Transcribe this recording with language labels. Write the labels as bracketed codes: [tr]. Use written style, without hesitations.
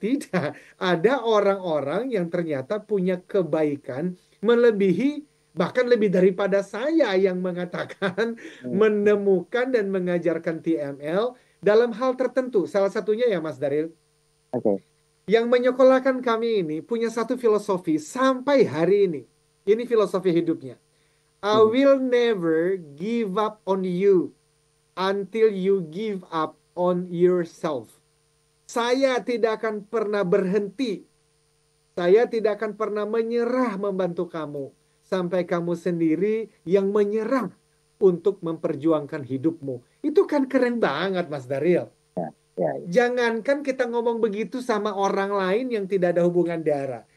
[id] Tidak. Ada orang-orang yang ternyata punya kebaikan melebihi, bahkan lebih daripada saya yang mengatakan menemukan dan mengajarkan TML dalam hal tertentu. Salah satunya ya Mas Daril. Yang menyekolahkan kami ini punya satu filosofi sampai hari ini. Ini filosofi hidupnya. [en] I will never give up on you until you give up on yourself. [id] Saya tidak akan pernah berhenti. Saya tidak akan pernah menyerah membantu kamu sampai kamu sendiri yang menyerah untuk memperjuangkan hidupmu. Itu kan keren banget, Mas Daryl. Ya. Jangankan kita ngomong begitu sama orang lain yang tidak ada hubungan darah.